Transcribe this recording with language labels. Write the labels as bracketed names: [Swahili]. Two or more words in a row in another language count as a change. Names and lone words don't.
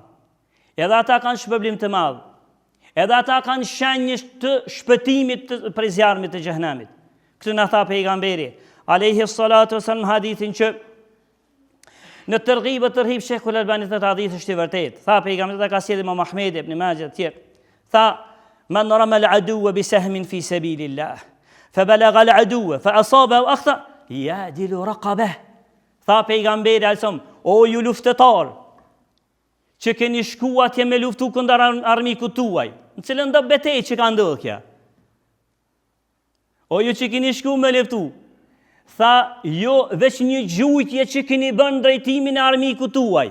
[Albanian] Edhe ata kanë shpërblim të madh. Edhe ata kanë shenjë të shpëtimit prej zjarmit të xhenemit. Këtë na tha pejgamberi [Arabic] عليه الصلاة والسلام [Albanian] hadithin që në tërhib Sheikhul Albani të hadith është i vërtet. Tha pejgamberi ta ka sjellë Imam Ahmed ibn Majah të tjerë. [Arabic] Tha من رمى العدو بسهم في سبيل الله فبلغ العدو فأصاب وأخطأ يعدل رقبة. [Albanian] Tha pejgamberi alsom, o ju luftetar, që keni shku atje me luftu kundër armikut tuaj? Në cilën do betejë që ka ndodhur kja? O ju që keni shku me luftu, tha, jo veç një gjujtje që keni bën drejtimin e armikut tuaj.